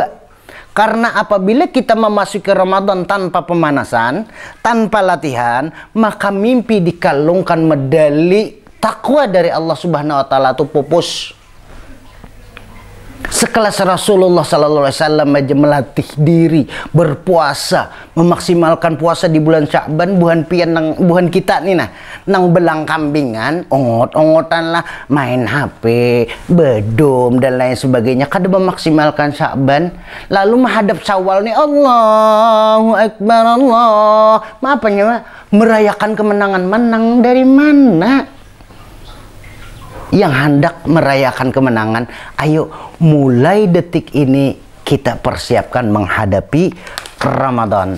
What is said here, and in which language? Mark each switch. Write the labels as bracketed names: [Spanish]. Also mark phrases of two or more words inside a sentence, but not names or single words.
[Indonesian] Karena apabila kita memasuki Ramadan tanpa pemanasan, tanpa latihan, maka mimpi dikalungkan medali takwa dari Allah [Arabic] سبحانه وتعالى [Indonesian] itu pupus. Sekelas Rasulullah [Arabic] صلى الله عليه وسلم [Indonesian] aja melatih diri berpuasa, memaksimalkan puasa di bulan Sya'ban, [Banjar] buhan kita nih nah, nang belang kambingan, ongot-ongotan lah, main HP, bedom dan lain sebagainya, kada memaksimalkan Sya'ban, lalu menghadap Syawal nih, [Arabic] الله أكبر, [Indonesian] Allah, maafnya merayakan kemenangan, menang dari mana? Yang hendak merayakan kemenangan, ayo mulai detik ini kita persiapkan menghadapi Ramadan.